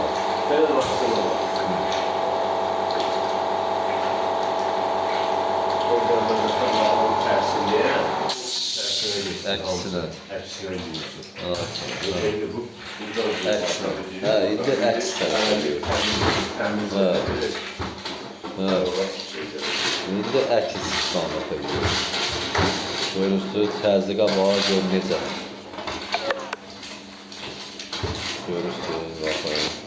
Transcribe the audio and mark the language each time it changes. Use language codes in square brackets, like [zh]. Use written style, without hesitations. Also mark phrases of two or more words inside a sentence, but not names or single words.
[tr] Böyle baksana. Oradan da kanalın tersine. Tersine git. [az] Əksinə. [tr] Tersine gidiyorsun. Ha, Şimdi bu burada [az] əksinə. Hə, indi əks tərəfə gedir. Hə, indi əks istiqamətə gedir. Görürsünüz, təzyiqə var, gör necə. Görürsünüz, baxın.